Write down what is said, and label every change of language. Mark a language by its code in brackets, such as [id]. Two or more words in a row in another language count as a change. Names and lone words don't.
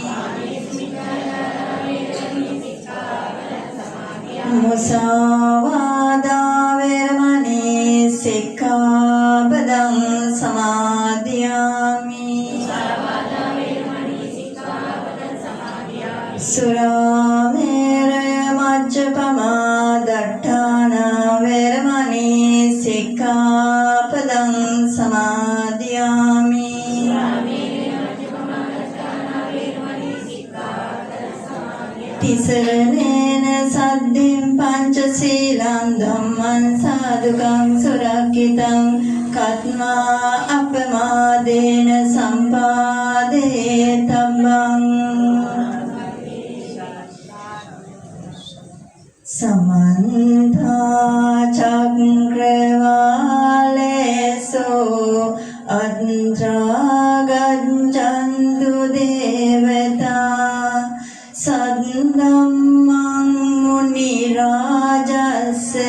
[pi] මුසාවාදා වේරමණී සික්ඛාපදං සමාදියාමි සුරාමේරය මජ්ජපමා දට්ඨානා වේරමණී සික්ඛාපදං සමාදියාමි තිසරණේන සද්ධින් පංචශීලං සාදුකං සුරක්ඛිතං කත්මා අපමාදේන සම්පාදේ තබ්බං සමන්තා චක්‍රවාලේසෝ අත්‍රා ගච්ඡන්තු දේවතා සද්දම්මං මුනි රාජස්ස